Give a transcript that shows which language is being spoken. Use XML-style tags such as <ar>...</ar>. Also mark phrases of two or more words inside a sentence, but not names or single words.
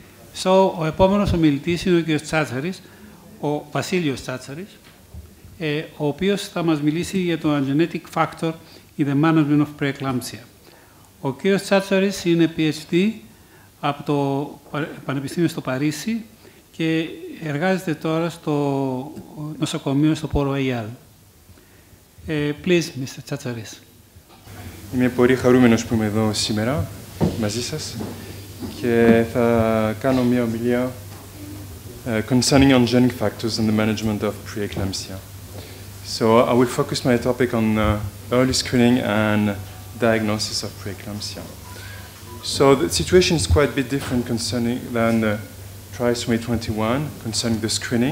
<el>Ο επόμενος ομιλητής είναι ο κ. Τσάτσαρης, ο Βασίλειος Τσάτσαρης, ο οποίος θα μας μιλήσει για το</el> <en>Angiogenic factor in the management of preeclampsia.</en> <el>Ο κ. Τσάτσαρης είναι PhD από το Πανεπιστήμιο στο Παρίσι και εργάζεται τώρα στο νοσοκομείο στο Πόρο Αγιάλ.</el> <en>Please, Mr. Tsatsaris.</en> <el>Είμαι πολύ χαρούμενος που είμαι εδώ σήμερα μαζί σας και θα κάνω μια ομιλία</el> <en>concerning angiogenic factors in the management of preeclampsia. So I will focus my topic on early screening and diagnosis of preeclampsia. So the situation is quite a bit different than trisomy 21 concerning the screening.</en>